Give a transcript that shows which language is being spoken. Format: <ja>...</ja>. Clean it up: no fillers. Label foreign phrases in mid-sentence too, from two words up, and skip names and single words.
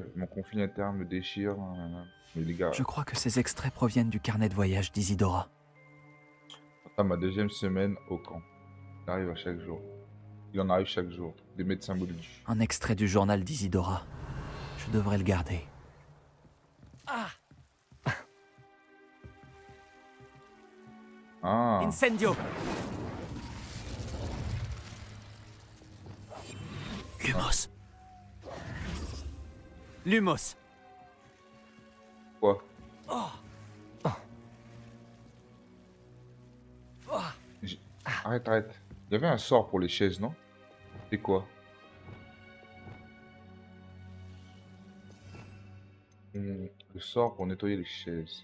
<fr>Mon conflit interne me déchire. Mais les gars, Je crois que ces extraits proviennent du carnet de voyage d'Isidora. à ma 2e semaine au camp. Il arrive à chaque jour. Il en arrive chaque jour. Des médecins symboliques. Un extrait du journal d'Isidora. Je devrais le garder. Ah, Incendio. Lumos. Lumos. quoi? Arrête. Il y avait un sort pour les chaises, non? C'est quoi? Le sort pour nettoyer les chaises.</fr>